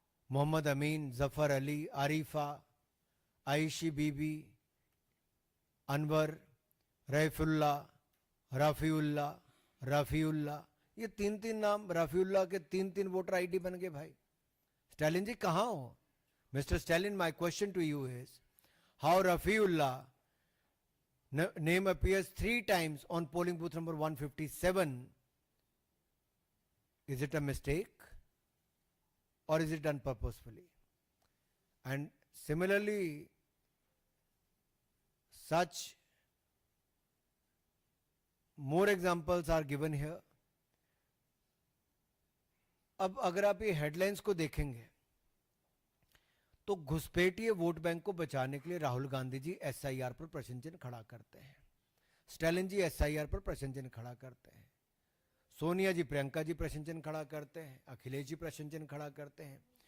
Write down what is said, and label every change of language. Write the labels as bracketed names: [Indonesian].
[Hindi] मोहम्मद अमीन, जफर अली, आरिफा, आयशी बीबी, अनवर, रईफुल्ला, रफीउल्ला, रफीउल्ला, ये 3-3 नाम, रफीउल्ला के 3-3 वोटर आईडी बन गए भाई। स्टालिन जी कहां हो? Mr. [English] Stalin, my question to you is, how Rafiullah name appears 3 times on polling booth number 157? Is it a mistake or is it done purposefully? And similarly, such more examples are given here. [Hindi] अब अगर आप ये headlines को देखेंगे तो घुसपैठिए vote bank को बचाने के लिए राहुल गांधी जी एसआईआर पर प्रश्न चिन्ह खड़ा करते हैं, स्टालिन जी एसआईआर पर प्रश्न चिन्ह खड़ा करते हैं, सोनिया जी प्रियंका जी प्रश्न चिन्ह खड़ा करते हैं, अखिलेश जी प्रश्न चिन्ह खड़ा करते हैं।